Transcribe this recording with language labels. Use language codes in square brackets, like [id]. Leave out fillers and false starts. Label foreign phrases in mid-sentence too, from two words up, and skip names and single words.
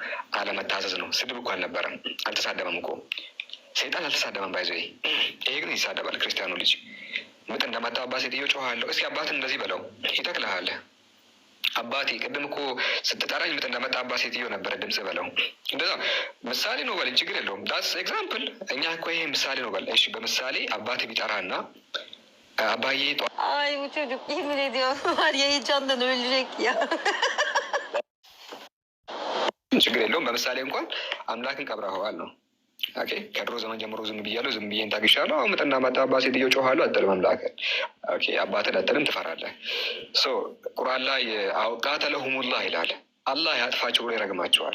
[am] አለመታዘዝ ነው። ስድብ እኮ አልነበረም። አልተሳደበም እኮ ሰይጣን አልተሳደበም። ባይዘ ይሄ ግን ይሳደባል። ክርስቲያኑ ልጅ ምጥ እንደመጣ አባት ሴትዮ ጮኋለሁ። እስኪ አባትን እንደዚህ በለው ይተክልሃል። አባቴ ቅድም እኮ ስትጠራኝ ምጥ እንደመጣ አባት ሴትዮ ነበረ ድምጽ በለው። እንደዛ ምሳሌ ነው በል፣ ችግር የለውም። [en] that's example። [am] እኛ እኮ ይሄ ምሳሌ ነው በል። እሺ በምሳሌ አባት ቢጠራና አባዬ [tr] Ay bu çocuk yemin ediyorum var ya heyecandan ölecek ya. [am] ችግር የለውም። በምሳሌ እንኳን አምላክን ቀብረኸዋል ነው። ኦኬ ከድሮ ዘመን ጀምሮ ዝም ብያለሁ፣ ዝም ብዬን ታግሻለሁ። አሁን ምጥና ማጣ አባት ሴትዮ ጮኋለሁ። አጠልም አምላክን። ኦኬ አባትን አጠልም ትፈራለህ። ሶ ቁርአን ላይ ቃተለሁሙላህ ይላል። አላህ ያጥፋቸው ብሎ ይረግማቸዋል።